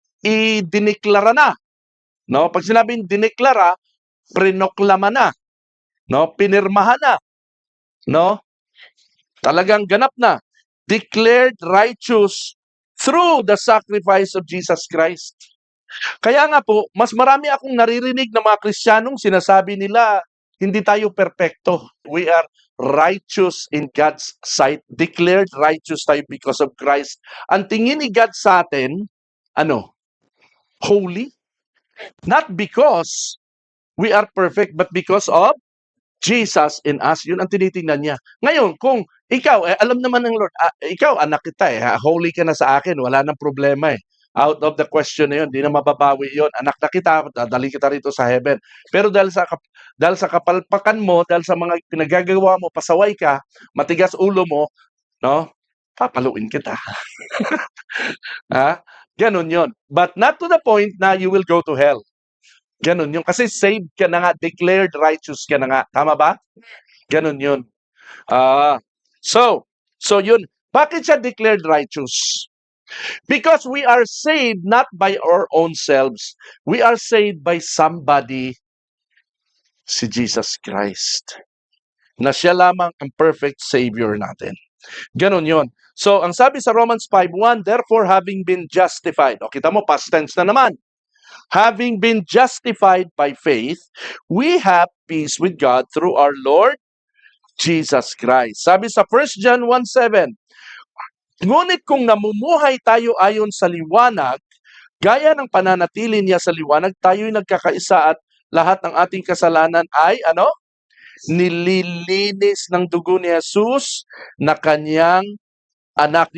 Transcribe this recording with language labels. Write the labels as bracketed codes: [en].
[tl] Idineklara na. No? Pag sinabing dineklara, prinoklama na. No? Pinirmahan na. No? Talagang ganap na. [en] Declared righteous through the sacrifice of Jesus Christ. [tl] Kaya nga po, mas marami akong naririnig ng mga Kristiyanong sinasabi nila, hindi tayo perpekto. [en] We are righteous in God's sight. Declared righteous tayo because of Christ. [tl] Ang tingin ni God sa atin, ano? [en] Holy? Not because we are perfect, but because of Jesus in us. [tl] Yun ang tinitingnan niya. Ngayon, kung ikaw, alam naman ng Lord, ikaw, anak kita holy ka na sa akin, wala nang problema eh. Out of the question na yun, di na mababawi yun. Anak na kita, dadali kita rito sa heaven. Pero dahil sa kapalpakan mo, dahil sa mga pinagagawa mo, pasaway ka, matigas ulo mo, no? Papaluin kita. Ganon yun. [en] But not to the point na you will go to hell. [tl] Ganon yun. Kasi saved ka na nga, declared righteous ka na nga. Tama ba? Ganon yun. So yun. Bakit siya declared righteous? [en] Because we are saved not by our own selves. We are saved by somebody, si Jesus Christ. [tl] Na siya lamang ang perfect Savior natin. Ganon yun. So, ang sabi sa Romans 5:1, [en] therefore having been justified. [tl] O, kita mo, past tense na naman. [en] Having been justified by faith, we have peace with God through our Lord Jesus Christ. [tl] Sabi sa 1 John 1:7, ngunit kung namumuhay tayo ayon sa liwanag, gaya ng pananatili niya sa liwanag, tayo'y nagkakaisa at lahat ng ating kasalanan ay, nililinis ng dugo ni Jesus na kanyang anak.